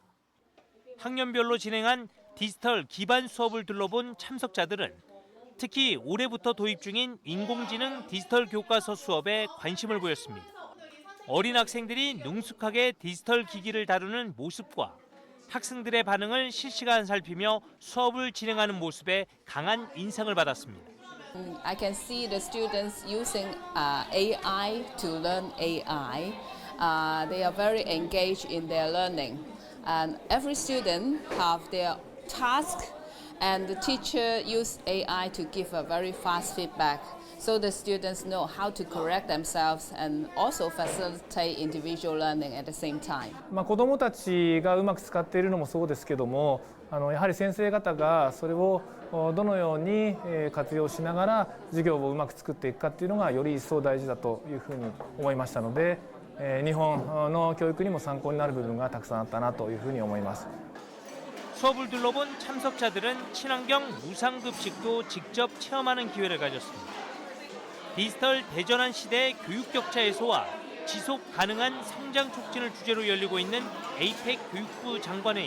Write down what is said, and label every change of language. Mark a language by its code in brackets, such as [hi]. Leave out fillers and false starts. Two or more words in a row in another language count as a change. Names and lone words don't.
[ko] 학년별로 진행한 디지털 기반 수업을 둘러본 참석자들은 특히 올해부터 도입 중인 인공지능 디지털 교과서 수업에 관심을 보였습니다. 어린 학생들이 능숙하게 디지털 기기를 다루는 모습과 학생들의 반응을 실시간 살피며 수업을 진행하는 모습에 강한 인상을 받았습니다. [en] I can see the students using AI to learn AI. They are very engaged in their learning. And every student have their task, and the teacher use AI to give a very fast feedback, so the students know how to correct themselves and also facilitate individual learning at the same time. [ja] 子どもたちがうまく使っているのもそうですけども、やはり先生方がそれをどのように活用しながら授業をうまく作っていくかっていうのがより一層大事だというふうに思いましたので、日本の教育にも参考になる部分がたくさんあったなというふうに思います。 [ko] 수업을 둘러본 참석자들은 친환경 무상급식도 직접 체험하는 기회를 가졌습니다. 디지털 대전환 시대의 교육 격차 해소와 지속 가능한 성장 촉진을 주제로 열리고 있는 APEC 교육부 장관회의.